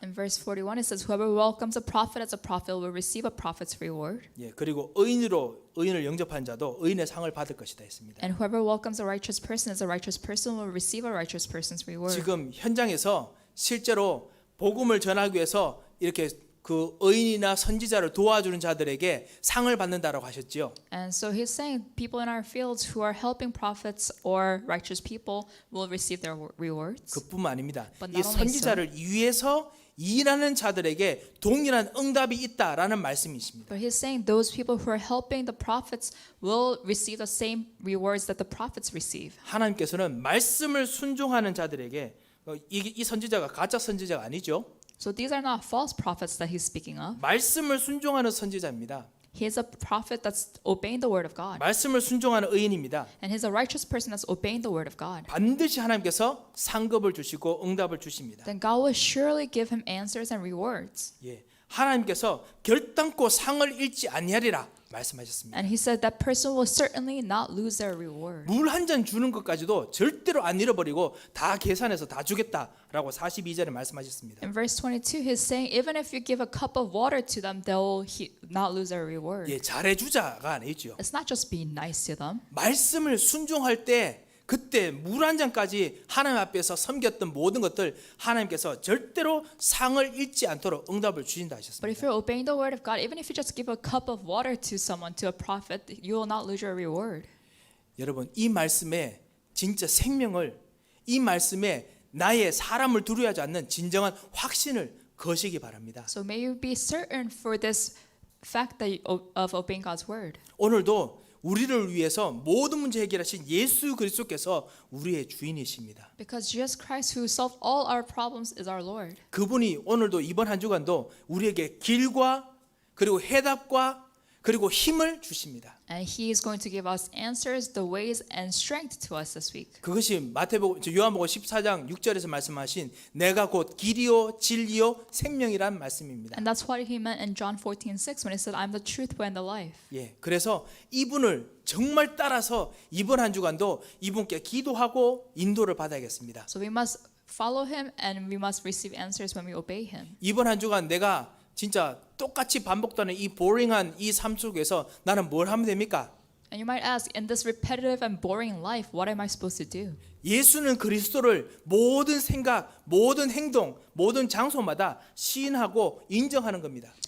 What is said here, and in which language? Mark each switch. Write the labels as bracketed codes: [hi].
[en] In verse 41 it says, whoever welcomes a prophet as a prophet will receive a prophet's reward. [ko] 예, 그리고 의인을 영접하는 자도 의인의 상을 받을 것이다 했습니다. [en] And whoever welcomes a righteous person as a righteous person will receive a righteous person's reward. [ko] 지금 현장에서 실제로 복음을 전하기 위해서 이렇게 그 의인이나 선지자를 도와주는 자들에게 상을 받는다라고 하셨지요. [en] And so he's saying people in our fields who are helping prophets or righteous people will receive their rewards. [ko] 그뿐만 아닙니다. [en] But 이 not only [ko] 선지자를 위해서 일하는 자들에게 동일한 응답이 있다라는 말씀이십니다. [en] But he's saying those people who are helping the prophets will receive the same rewards that the prophets receive. [ko] 하나님께서는 말씀을 순종하는 자들에게 이 선지자가 가짜 선지자가 아니죠. [en] So these are not false prophets that he's speaking of. [ko] 말씀을 순종하는 선지자입니다. [en] He is a prophet that's obeying the word of God. [ko] 말씀을 순종하는 의인입니다. [en] And he's a righteous person that's obeying the word of God. [ko] 반드시 하나님께서 상급을 주시고 응답을 주십니다. [en] Then God will surely give him answers and rewards. [ko] 예, 하나님께서 결단코 상을 잃지 아니하리라 말씀하셨습니다. [en] And he said that person will certainly not lose their reward. [ko] 물 한 잔 주는 것까지도 절대로 안 잃어버리고 다 계산해서 다 주겠다라고 42절에 말씀하셨습니다. [en] In verse 22, he's saying, even if you give a cup of water to them, they'll not lose their reward. [ko] 예, 잘해주자가 아니죠. [en] It's not just being nice to them. [ko] 말씀을 순종할 때 그때 물 한 잔까지 하나님 앞에서 섬겼던 모든 것들 하나님께서 절대로 상을 잃지 않도록 응답을 주신다 [en] But if [ko] 하셨습니다. [en] you're obeying the word of God, even if you just give a cup of water to someone, to a prophet, you will not lose your reward. [ko] 여러분 이 말씀에 진짜 생명을 이 말씀에 나의 사람을 두려워하지 않는 진정한 확신을 거시기 바랍니다. [en] So may you be certain for this fact that of obeying God's word. [ko] 오늘도 우리를 위해서 모든 문제 해결하신 예수 그리스도께서 우리의 주인이십니다. [en] Because Jesus Christ, who solved all our problems, is our Lord. [ko] 그분이 오늘도 이번 한 주간도 우리에게 길과 그리고 해답과 그리고 힘을 주십니다. [en] And He is going to give us answers, the ways, and strength to us this week. [ko] 그것이 요한복음 14장 6절에서 말씀하신 내가 곧 길이요 진리요 생명이란 말씀입니다. [en] And that's what He meant in John 14:6 when He said, "I'm the truth, way, and the life." [ko] 예, 그래서 이분을 정말 따라서 이번 한 주간도 이분께 기도하고 인도를 받아야겠습니다. [en] So we must follow Him, and we must receive answers when we obey Him. [ko] 이번 한 주간 내가 진짜 똑같이 반복되는 이 보링한 이 삶 속에서 나는 뭘 하면 됩니까? [en] And you might ask, in this repetitive and boring life, what am I supposed to do? [ko] 예수는 그리스도를 모든 생각, 모든 행동, 모든 장소마다 시인하고 인정하는 겁니다.